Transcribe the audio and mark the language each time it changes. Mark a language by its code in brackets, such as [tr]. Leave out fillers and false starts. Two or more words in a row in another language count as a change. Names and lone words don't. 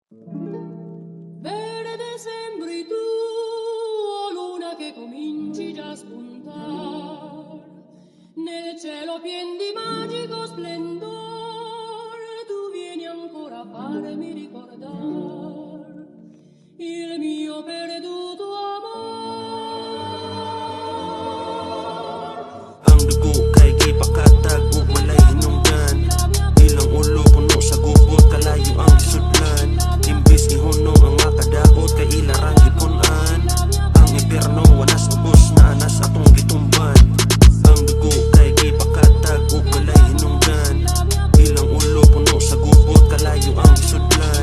[it] Verde sembri tu, oh luna che cominci già a spuntar, nel cielo pien di magico splendor, tu vieni ancora a farmi ricordar il mio perduto amor. [ceb] Ang dugo kay gipakatag ug walay hinungdan, ilang ulo puno sa gubot kalayo ang gisudlan. Imbis ihunong ang makadaot kay ilarang gipunan, ang impyerno wanas ubos na anas atong gitumban. Ang dugo kay gipakatag ug walay hinungdan, ilang ulo puno sa gubot kalayo ang gisudlan.